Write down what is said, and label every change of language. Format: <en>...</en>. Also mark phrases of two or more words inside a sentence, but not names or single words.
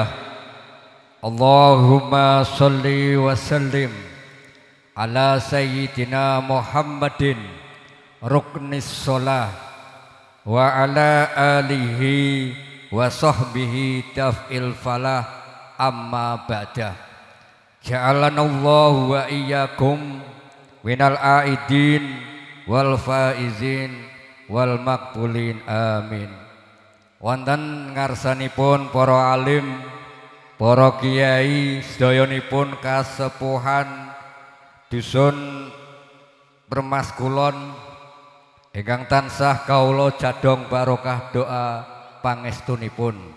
<ar>اللهم صل وسلم على سيدنا محمد ركن الصلاة وعلى آله وصحبه تفعيل الفلاح أما بعد. جعلنا الله وإياكم من العائدين والفائزين والمقبولين آمين.</ar> <jv>Wonten ngarsanipun para alim, para kiai, sedayanipun kasepuhan dusun Permas Kulon ingkang tansah kawula jadong barokah doa pangestunipun.</jv>